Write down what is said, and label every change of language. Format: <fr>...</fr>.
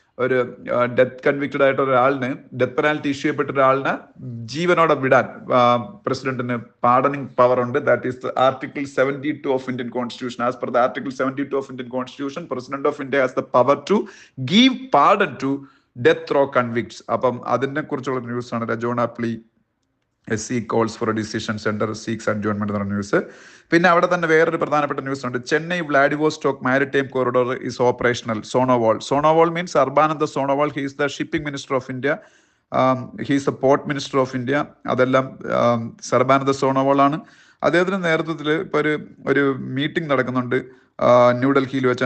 <ml>ഒരു death convicted ആയിട്ട് ഒരാളിന്, ഡെത്ത് പെനാൽറ്റി ഇഷ്യൂ ചെയ്യപ്പെട്ട ഒരാളിനെ ജീവനോടെ വിടാൻ പ്രസിഡന്റിന് പാർഡനിങ് പവർ ഉണ്ട്.</ml> <en>That is article 72 of Indian constitution. As per the article 72 of Indian constitution, president of India has the power to give pardon to death row convicts.</en> <ml>അപ്പം അതിനെ കുറിച്ചുള്ള ന്യൂസ് ആണ്.</ml> <en>Rajoana plea SC calls for a decision, center seeks adjournment</en> <ml>എന്ന news. പിന്നെ അവിടെ തന്നെ വേറൊരു പ്രധാനപ്പെട്ട ന്യൂസ് ഉണ്ട്.</ml> <en>Chennai Vladivostok maritime corridor is operational. Sonowal means Sarbananda Sonowal. He is the shipping minister of India. He is the port minister of India.</en> <ml>അതെല്ലാം സർബാനന്ദ സോണോവാൾ ആണ്. അദ്ദേഹത്തിന്റെ നേതൃത്വത്തിൽ ഇപ്പോൾ ഒരു മീറ്റിംഗ് നടക്കുന്നുണ്ട് ന്യൂഡൽഹിയിൽ വെച്ച്.</ml>